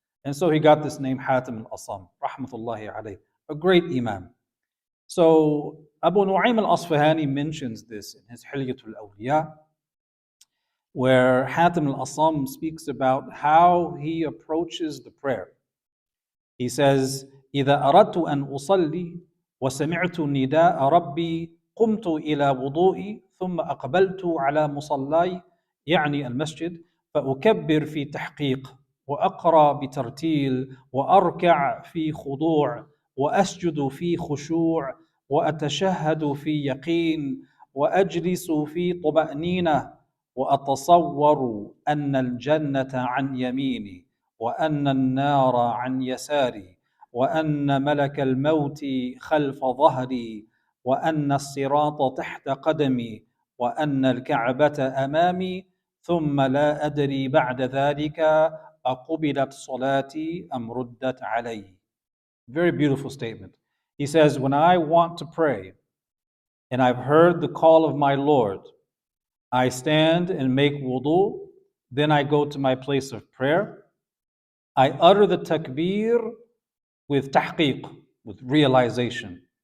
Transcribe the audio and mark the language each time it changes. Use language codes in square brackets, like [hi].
[en] And so he got this name, Hatim al-Asam, rahmatullahi alayh, a great imam. So Abu Nu'aym al-Asfahani mentions this in his Hilyatul Awliya, where Hatim al-Asam speaks about how he approaches the prayer. He says, [ar] إذا أردت أن أصلي وسمعت نداء ربي قمت إلى وضوئي ثم أقبلت على مصلاي يعني المسجد فأكبر في تحقيق وأقرأ بترتيل وأركع في خضوع وأسجد في خشوع وأتشهد في يقين وأجلس في طمأنينة وأتصور أن الجنة عن يميني وأن النار عن يساري وأن ملك الموت خلف ظهري وأن الصراط تحت قدمي وأن الكعبة أمامي ثم لا أدري بعد ذلك أقبلت صلاتي أم ردت علي. [en] Very beautiful statement. He says, when I want to pray and I've heard the call of my Lord, I stand and make wudu, then I go to my place of prayer. I utter the takbir with tahqiq, with realization.